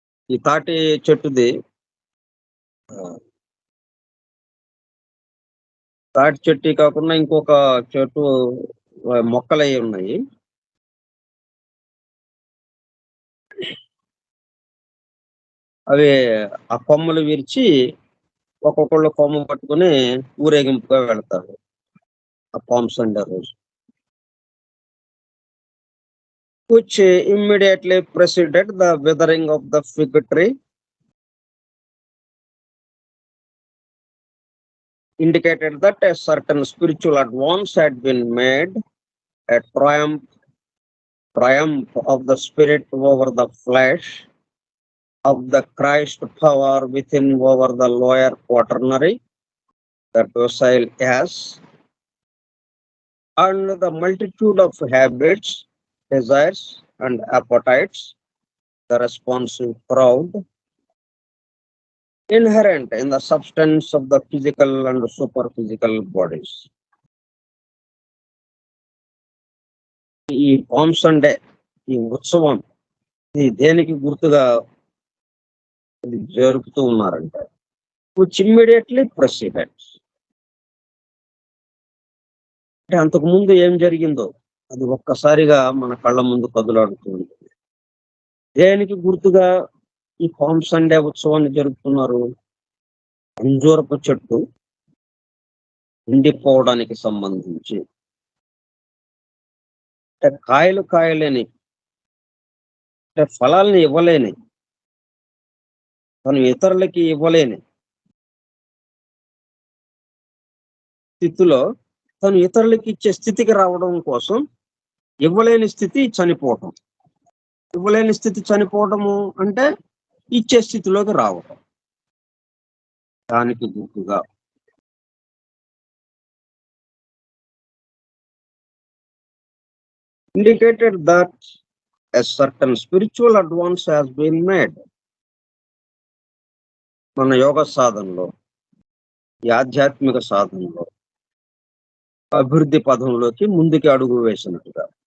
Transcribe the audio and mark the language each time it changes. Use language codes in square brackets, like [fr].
[te] ఈ తాటి చెట్టుది తాటి చెట్టు కాకుండా ఇంకొక చెట్టు మొక్కలయి ఉన్నాయి. అవి ఆ కొమ్మలు విరిచి ఒక్కొక్కళ్ళు కొమ్మ పట్టుకొని ఊరేగింపుగా వెళ్తారు ఆ పామ్ సండే రోజు. [en] Which immediately preceded the withering of the fig tree, indicated that a certain spiritual advance had been made, a triumph of the spirit over the flesh, of the Christ power within over the lower quaternary, that docile as, and the multitude of habits, desires, and appetites, the responsive crowd, inherent in the substance of the physical and superphysical bodies. [te] ఈ palm Sunday, ఈ ఉత్సవం, ఇది దేనికి గుర్తుగా జరుపుతూ ఉన్నారంటే [en] which immediately presidents, [te] అంటే అంతకు ముందు ఏం జరిగిందో అది ఒక్కసారిగా మన కళ్ళ ముందు కదులాడుతూ ఉంటుంది. దేనికి గుర్తుగా ఈ పామ్ సండే ఉత్సవాన్ని జరుపుతున్నారు? అంజూరపు చెట్టు ఎండిపోవడానికి సంబంధించి, అంటే కాయలేని, అంటే ఫలాల్ని ఇవ్వలేని, తను ఇతరులకి ఇవ్వలేని స్థితిలో తను ఇతరులకి ఇచ్చే స్థితికి రావడం కోసం ఇవ్వలేని స్థితి చనిపోవటం. ఇవ్వలేని స్థితి చనిపోవడము అంటే ఇచ్చే స్థితిలోకి రావడం. దానికి గుర్తుగా [en] indicated that a certain spiritual advance has been made. [te] మన యోగ సాధనలో, ఈ ఆధ్యాత్మిక సాధనలో అభివృద్ధి పదంలోకి ముందుకి అడుగు వేసినట్టుగా.